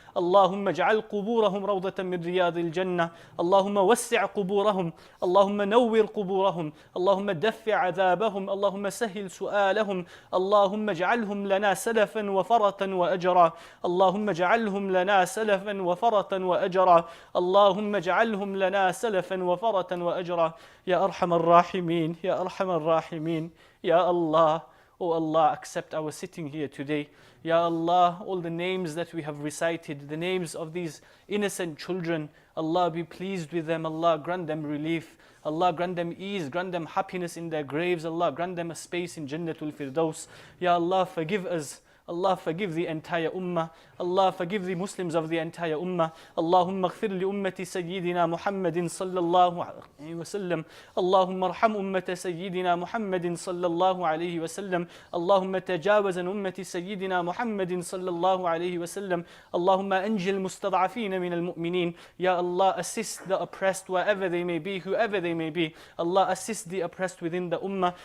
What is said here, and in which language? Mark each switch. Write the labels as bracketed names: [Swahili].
[Arabic] اللهم اجعل قبورهم روضة من رياض الجنة. اللهم وسع قبورهم اللهم نور قبورهم اللهم دفع عذابهم اللهم سهل سؤالهم. اللهم اجعلهم لنا سلفا وفرطا وأجرا اللهم اجعلهم لنا سلفا وفرطا وأجرا اللهم اجعلهم لنا سلفا وفرطا وأجرا يا أرحم الراحمين يا أرحم الراحمين. [English] يا Allah, oh Allah, accept our sitting here today. Ya Allah, all the names that we have recited, the names of these innocent children, Allah be pleased with them, Allah grant them relief, Allah grant them ease, grant them happiness in their graves, Allah grant them a space in Jannatul Firdaus. Ya Allah, forgive us. Allah forgive the entire ummah. Allah forgive the Muslims of the entire ummah. [Arabic] Allahumma اغفر لأمة سيدنا محمد صلى الله عليه وسلم. اللهم ارحم أمة سيدنا محمد صلى الله عليه وسلم. اللهم تجاوز عن أمة سيدنا محمد صلى الله عليه وسلم. اللهم أنجي المستضعفين من المؤمنين. [English] Ya Allah, assist the oppressed wherever they may be, whoever they may be. Allah, assist the oppressed within the ummah.